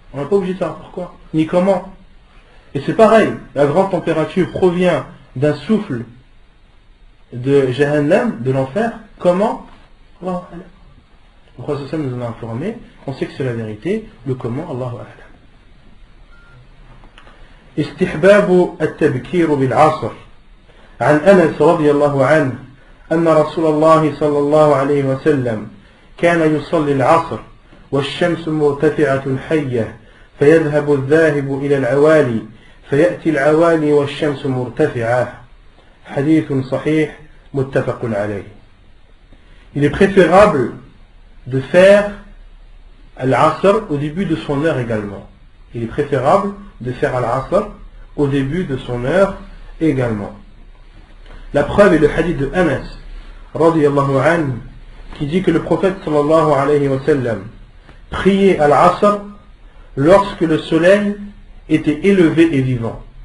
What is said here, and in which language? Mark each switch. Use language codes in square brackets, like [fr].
[fr] On n'est pas obligé de savoir pourquoi, ni comment. Et c'est pareil, la grande température provient d'un souffle de Jahannam, de l'enfer. Comment? Allahu a'lam. Le prophète sallallahu alayhi wa sallam nous en a informé, on sait que c'est la vérité, le comment, Allahu a'lam. [ar] استحباب التبكير بالعصر عن أنس رضي الله عنه أن رسول الله صلى الله عليه وسلم كان يصلي العصر والشمس مرتفعة حية فيذهب الذاهب إلى العوالي فيأتي العوالي والشمس مرتفعة حديث صحيح متفق عليه. [fr] Il est préférable de faire al-asr au début de son heure également. Il est préférable de faire al-asr au début de son heure également. La preuve est le hadith de Anas radiyallahu anhu qui dit que le prophète sallallahu alayhi wa sallam priait al-asr lorsque le soleil était élevé et vivant.